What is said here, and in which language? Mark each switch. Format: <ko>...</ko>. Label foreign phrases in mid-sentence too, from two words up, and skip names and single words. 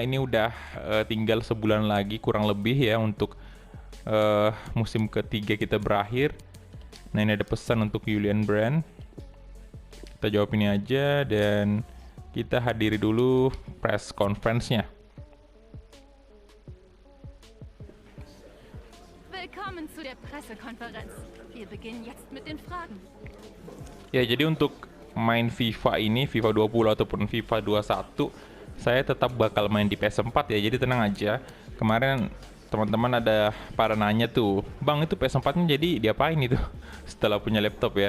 <id>Ini udah tinggal sebulan lagi kurang lebih ya untuk musim ketiga kita berakhir. Nah, ini ada pesan untuk Julian Brand. Kita jawab ini aja dan kita hadiri dulu</id> <en>press conference-</en> <id>nya.</id> <de>Willkommen zu der Pressekonferenz. Wir beginnen jetzt mit den Fragen.</de> <id>Ya, jadi untuk main FIFA ini, FIFA 20 ataupun FIFA 21, saya tetap bakal main di PS4 ya, jadi tenang aja. Kemarin teman-teman ada pada nanya tuh, Bang itu PS4-nya jadi diapain itu setelah punya laptop ya.</id>